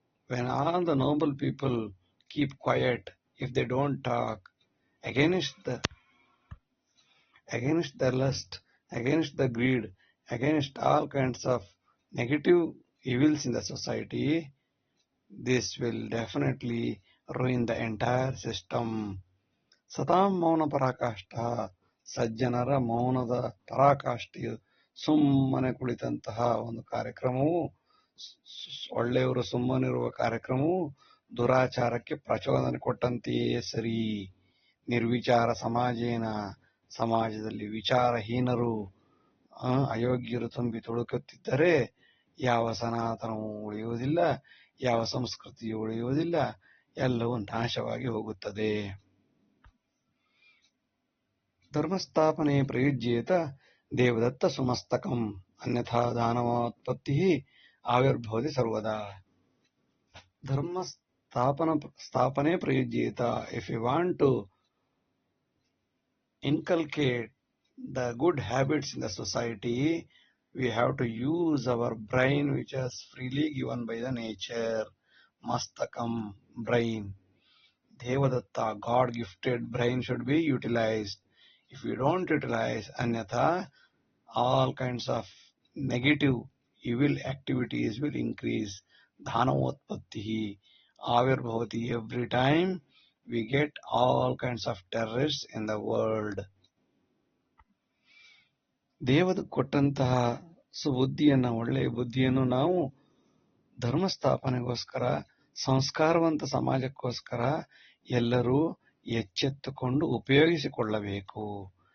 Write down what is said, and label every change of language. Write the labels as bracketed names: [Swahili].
[English] When all the noble people keep quiet, if they don't talk against the lust, against the greed, against all kinds of negative evils in the society, this will definitely ruin the entire system. [Sanskrit] ಸತಾಂ ಮೌನ ಪರಾಕಾಷ್ಠ. [Kannada] ಸಜ್ಜನರ ಮೌನದ ಪರಾಕಾಷ್ಠೆಯು ಸುಮ್ಮನೆ ಕುಳಿತಂತಹ ಒಂದು ಕಾರ್ಯಕ್ರಮವು, ಒಳ್ಳೆಯವರು ಸುಮ್ಮನಿರುವ ಕಾರ್ಯಕ್ರಮವು ದುರಾಚಾರಕ್ಕೆ ಪ್ರಚೋದನೆ ಕೊಟ್ಟಂತೆಯೇ ಸರಿ. [Sanskrit] ನಿರ್ವಿಚಾರ ಸಮಾಜೇನ, [Kannada] ಸಮಾಜದಲ್ಲಿ ವಿಚಾರಹೀನರು ಅಯೋಗ್ಯರು ತುಂಬಿ ತುಳುಕುತ್ತಿದ್ದರೆ ಯಾವ ಸನಾತನವೂ ಉಳಿಯುವುದಿಲ್ಲ, ಯಾವ ಸಂಸ್ಕೃತಿಯೂ ಉಳಿಯುವುದಿಲ್ಲ, ಎಲ್ಲವೂ ನಾಶವಾಗಿ ಹೋಗುತ್ತದೆ. [Sanskrit] ಧರ್ಮಸ್ಥಾಪನೆ ಪ್ರಯುಜ್ಯೇತ ದೇವದತ್ತ ಸುಮಸ್ತಕಂ ಅನ್ಯಥಾ ದಾನವೋತ್ಪತ್ತಿ ಆವಿರ್ಭವತಿ ಸರ್ವದಾ. ಧರ್ಮ ಸ್ಥಾಪನೆ ಪ್ರಯುಜ್ಯೇತ. [English] If you want to inculcate the good habits in the society, we have to use our brain, which is freely given by the nature. Mastakam, brain. Devadatta, God gifted brain should be utilized. If we don't utilize anyatha, all kinds of negative evil activities will increase. [Sanskrit] Dhanavotpatti, avirbhavati. [English] Every time we get all kinds of terrorists in the world. [Kannada] ದೇವರು ಕೊಟ್ಟಂತಹ ಸುಬುದ್ಧಿಯನ್ನು, ಒಳ್ಳೆಯ ಬುದ್ಧಿಯನ್ನು ನಾವು ಧರ್ಮ ಸ್ಥಾಪನೆಗೋಸ್ಕರ, ಸಂಸ್ಕಾರವಂತ ಸಮಾಜಕ್ಕೋಸ್ಕರ ಎಲ್ಲರೂ ಎಚ್ಚೆತ್ತುಕೊಂಡು ಉಪಯೋಗಿಸಿಕೊಳ್ಳಬೇಕು.